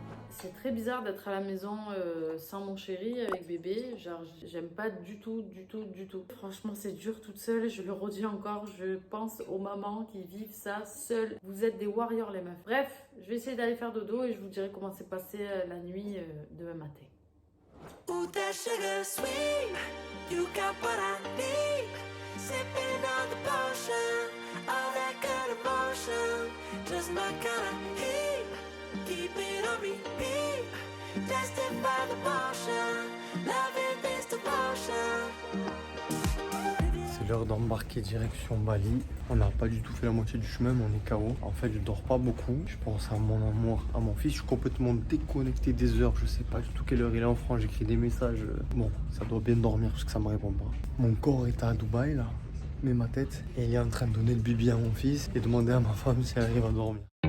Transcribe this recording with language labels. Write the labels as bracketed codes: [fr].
[fr] C'est très bizarre d'être à la maison sans mon chéri, avec bébé. Genre, j'aime pas du tout, du tout, du tout. Franchement, c'est dur toute seule. Je le redis encore, je pense aux mamans qui vivent ça seules. Vous êtes des warriors, les meufs. Bref, je vais essayer d'aller faire dodo et je vous dirai comment s'est passée la nuit demain matin. [en] Ooh, that sugar sweet, you got what I need. Sipping on the potion, all that good emotion, just my kind of heat. Keep it on repeat, tested by the potion, loving this devotion. [fr] C'est l'heure d'embarquer direction Bali. On n'a pas du tout fait la moitié du chemin, mais on est KO. En fait, je dors pas beaucoup. Je pense à mon amour, à mon fils. Je suis complètement déconnecté des heures. Je sais pas du tout quelle heure il est en France. J'écris des messages. Bon, ça doit bien dormir parce que ça me répond pas. Mon corps est à Dubaï là, mais ma tête, et il est en train de donner le bibi à mon fils et demander à ma femme si elle arrive à dormir.